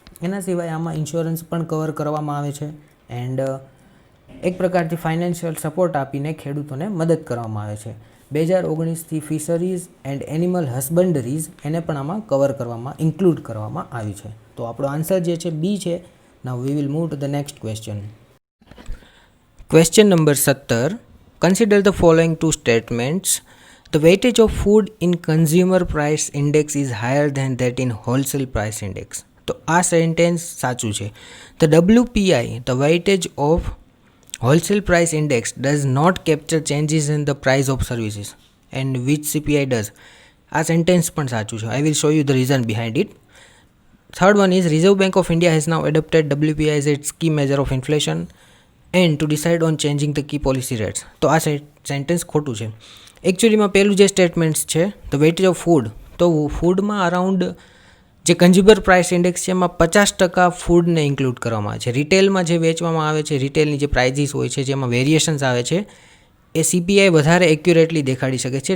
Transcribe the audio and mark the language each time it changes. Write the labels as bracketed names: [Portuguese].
[Gujarati] એના સિવાય આમાં ઇન્સ્યોરન્સ પણ કવર કરવામાં આવે છે. એન્ડ એક પ્રકારથી ફાઇનાન્શિયલ સપોર્ટ આપીને ખેડૂતોને મદદ કરવામાં આવે છે. 2019થી ફિશરીઝ એન્ડ એનિમલ હસબન્ડરીઝ એને પણ આમાં કવર કરવામાં, ઇન્ક્લુડ કરવામાં આવી છે. તો આપણો આન્સર જે છે બી છે. [English] Now we will move to the next question. Question number 17. Consider the following two statements. The weightage of food in consumer price index is higher than that in wholesale price index. [Gujarati] તો આ sentence સાચું છે. [English] The WPI, the weightage of wholesale price index, does not capture changes in the price of services, and which CPI does. [Gujarati] આ sentence પણ સાચું છે. [English] I will show you the reason behind it. Third one is Reserve Bank of India has now adopted WPI as its key measure of inflation and to decide on changing the key policy rates. [Gujarati] તો આ sentence ખોટું છે. એકચ્યુઅલીમાં પહેલું જે statements છે [English] the weightage of food, [Gujarati] તો ફૂડમાં around જે કન્ઝ્યુમર પ્રાઇસ ઇન્ડેક્સ છે એમાં 50% ફૂડને ઇન્ક્લુડ કરવામાં આવે છે. રિટેલમાં જે વેચવામાં આવે છે, રિટેલની જે પ્રાઇઝીસ હોય છે જેમાં વેરિએશન્સ આવે છે એ સીપીઆઈ વધારે એક્યુરેટલી દેખાડી શકે છે.